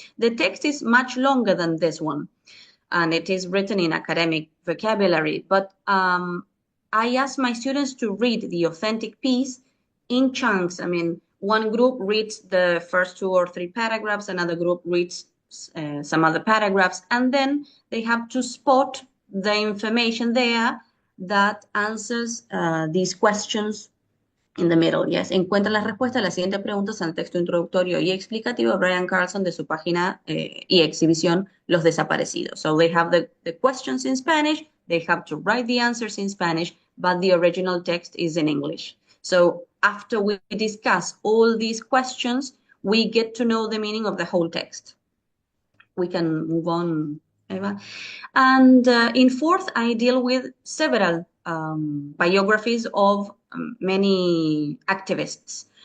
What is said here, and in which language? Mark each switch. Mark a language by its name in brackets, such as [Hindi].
[English] The text is much longer than this one, and it is written in academic vocabulary, but I asked my students to read the authentic piece in chunks. I mean, one group reads the first 2 or 3 paragraphs, another group reads some other paragraphs, and then they have to spot the information there that answers these questions in the middle. [Spanish] Yes, encuentra las respuestas a las siguientes preguntas en el texto introductorio y explicativo de Brian Carlson de su página y exhibición Los Desaparecidos. [English] So they have the questions in Spanish, they have to write the answers in Spanish, but the original text is in English. So after we discuss all these questions, we get to know the meaning of the whole text. We can move on, Eva. And in fourth, I deal with several biographies of many activists.